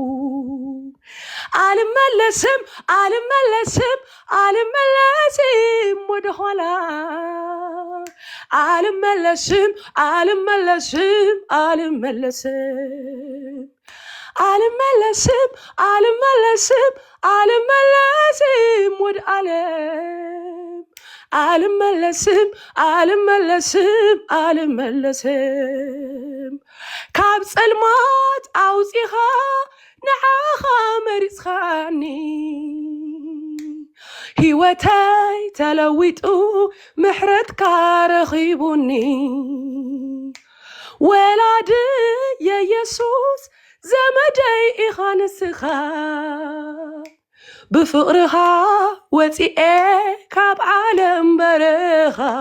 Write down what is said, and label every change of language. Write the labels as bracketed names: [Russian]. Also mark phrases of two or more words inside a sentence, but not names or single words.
[Amharic] አልመለስም አልመለስም አልመለስም ወደኋላ አልመለስም አልመለስም አልመለስም አልመለስም አልመለስም አልመለስም ወደ ዓለም አልመለስም አልመለስም [Tigrinya] አልመለስም ካብ ጸልማት አውፂኻ ንዓኻ መሪፅኻኒ ህይወተይ ተለዊጡ ምሕረትካ ረኺቡኒ ወላድ የኢየሱስ ዘመደይ ኢኻ ንስኻ ብፍቕርኻ ወፂኤ ካብ ዓለም በረኻ